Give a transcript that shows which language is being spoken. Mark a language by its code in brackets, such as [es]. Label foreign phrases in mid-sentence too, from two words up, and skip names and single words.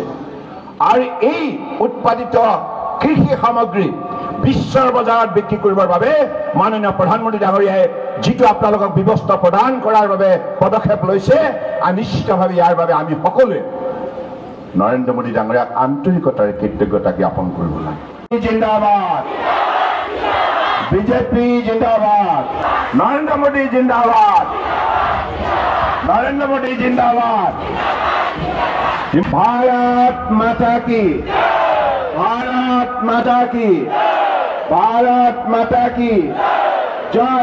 [as] আৰু এই উৎপাদিত কৃষি সামগ্ৰী বিশ্বৰ বজাৰত বিক্ৰী কৰিবৰ বাবে মাননীয় প্ৰধানমন্ত্ৰী ডাঙৰীয়াই যিটো আপোনালোকক ব্যৱস্থা প্ৰদান কৰাৰ বাবে পদক্ষেপ লৈছে, নিশ্চিতভাৱে ইয়াৰ বাবে আমি সকলোৱে নৰেন্দ্ৰ মোদী ডাঙৰীয়াক আন্তৰিকতাৰে কৃতজ্ঞতা জ্ঞাপন কৰিব লাগে। [hi] जिंदाबाद, बीजेपी जिंदाबाद, नरेंद्र मोदी जिंदाबाद, नरेंद्र मोदी जिंदाबाद, भारत माता की, भारत माता की, भारत माता की जय।